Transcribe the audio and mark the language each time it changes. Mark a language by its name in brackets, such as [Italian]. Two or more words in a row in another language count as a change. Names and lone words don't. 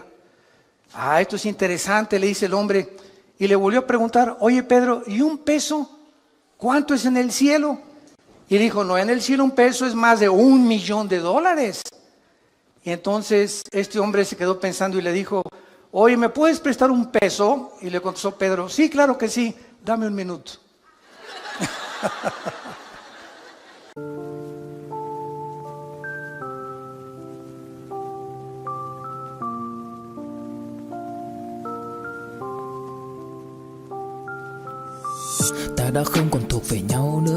[Spanish] Ah, esto es interesante, le dice el hombre. Y le volvió a preguntar: oye Pedro, ¿y un peso? ¿Cuánto es en el cielo? Y dijo: no, en el cielo un peso es más de $1.000.000. Y entonces este hombre se quedó pensando y le dijo: oye, ¿me puedes prestar un peso? Y le contestó Pedro: sí, claro que sí, dame un minuto. [Vietnamese] Ta đã không còn thuộc về nhau nữa.